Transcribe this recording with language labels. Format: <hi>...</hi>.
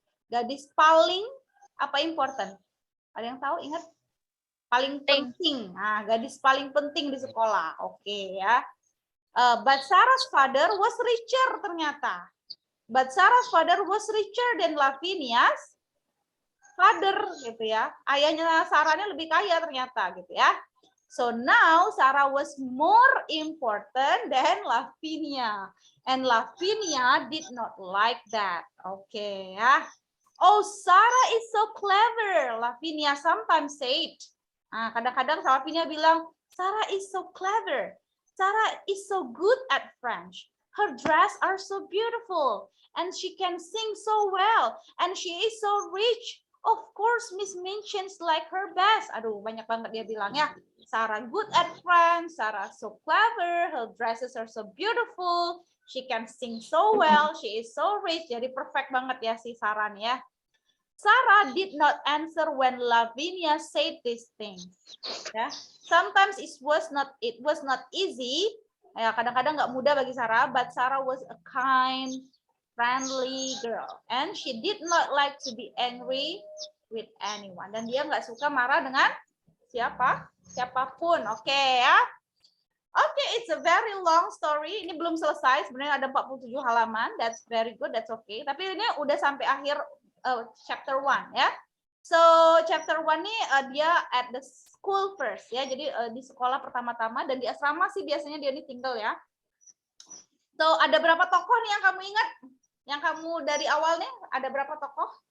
<id>Gadis paling apa important? Ada yang tahu? Ingat? Paling penting. Gadis paling penting di sekolah. Oke ya.</id> <en>But Sarah's father was richer</en> <id>ternyata.</id> <en>But Sarah's father was richer than Lavinia's father</en> <id>gitu ya. Ayahnya Sarahnya lebih kaya ternyata gitu ya.</id> <en>So now Sarah was more important than Lavinia. And Lavinia did not like that.</en> <id>Oke ya.</id> <en>Oh, Sarah is so clever. Lavinia sometimes said.</en> <id>Kadang-kadang Lavinia bilang,</id> <en>Sarah is so clever. Sarah is so good at French. Her dress are so beautiful. And she can sing so well. And she is so rich. Of course, Miss Minchin's like her best.</en> <id>Aduh, banyak banget dia bilang ya.</id> <en>Sarah good at French. Sarah so clever. Her dresses are so beautiful. She can sing so well. She is so rich.</en> <id>Jadi perfect banget ya si Sarah nih ya.</id> <en>Sarah did not answer when Lavinia said these things. Ya. Sometimes it was not easy.</en> <id>Ya, kadang-kadang nggak mudah bagi Sarah,</id> <en>but Sarah was a kind, friendly girl, and she did not like to be angry with anyone.</en> <id>Dan dia nggak suka marah dengan siapapun. Oke ya. Oke,</id> <en>it's a very long story.</en> <id>Ini belum selesai. Sebenarnya ada 47 halaman.</id> <en>That's very good. That's okay.</en> <id>Tapi ini udah sampai akhir chapter 1 ya.</id> <en>So chapter 1</en> <id>nih dia</id> <en>at the school first ya.</en> <id>Jadi di sekolah pertama-tama dan di asrama sih biasanya dia nih tinggal ya. So ada berapa tokoh nih yang kamu ingat? Yang kamu dari awal nih ada berapa tokoh?</id>